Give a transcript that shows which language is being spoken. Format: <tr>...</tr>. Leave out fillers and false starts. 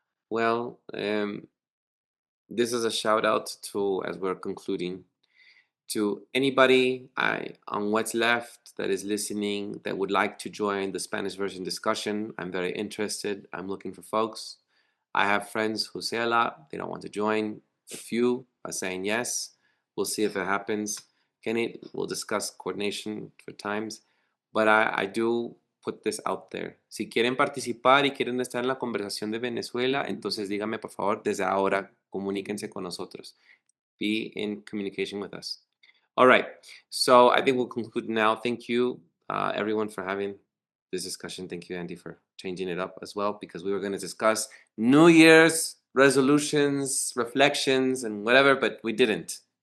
<en>Well, this is a shout out to, as we're concluding, to anybody on What's Left that is listening that would like to join the Spanish version discussion. I'm very interested. I'm looking for folks. I have friends who say a lot. They don't want to join. A few are saying yes. We'll see if it happens. Kenny, we'll discuss coordination for times. But I do put this out there.</en> <es>Si quieren participar y quieren estar en la conversación de Venezuela, entonces díganme por favor desde ahora, comuníquense con nosotros.</es> <en>Be in communication with us. All right. So I think we'll conclude now. Thank you, everyone, for having this discussion. Thank you, Andy, for changing it up as well, because we were going to discuss New Year's resolutions, reflections, and whatever, but we didn't.</en>